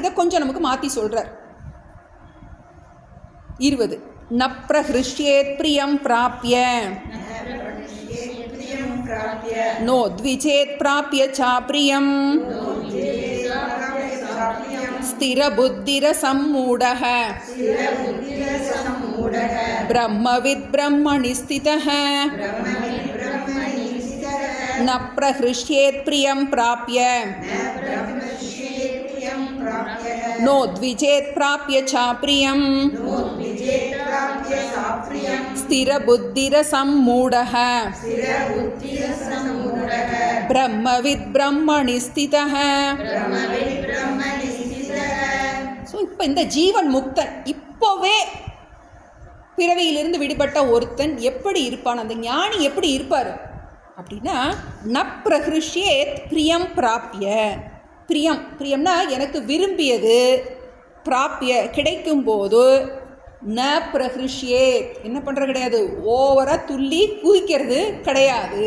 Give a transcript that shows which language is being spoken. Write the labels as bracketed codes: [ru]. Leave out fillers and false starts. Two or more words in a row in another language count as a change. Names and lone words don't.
[ta] இதை கொஞ்சம் நமக்கு மாற்றி சொல்கிறார். [sa] 20 न प्रहृष्येत् प्रियं प्राप्य नो द्विजेत् प्राप्य चाप्रियम् स्थिर बुद्धिर सम्मूढः ब्रह्मविद् ब्रह्मणि स्थितः न प्रहृष्येत् प्रियं प्राप्य नो द्विजेत प्राप्य चाप्रियं स्थिरबुद्धिर सम्मूढः ब्रह्मविद् ब्रह्मणि स्थितः. [ta] ஸோ இப்போ இந்த ஜீவன் முக்தன் இப்போவே பிறவியிலிருந்து விடுபட்ட ஒருத்தன் எப்படி இருப்பான், அந்த ஞானி எப்படி இருப்பார் அப்படின்னா, [sa] न प्रहृष्येत् प्रियं प्राप्य, [ta] பிரியம்னா எனக்கு விரும்பியது, பிராப்ய கிடைக்கும்போது, [sa] न प्रहृष्येत् [ta] என்ன பண்ணுறது கிடையாது, ஓவராக துள்ளி குதிக்கிறது கிடையாது.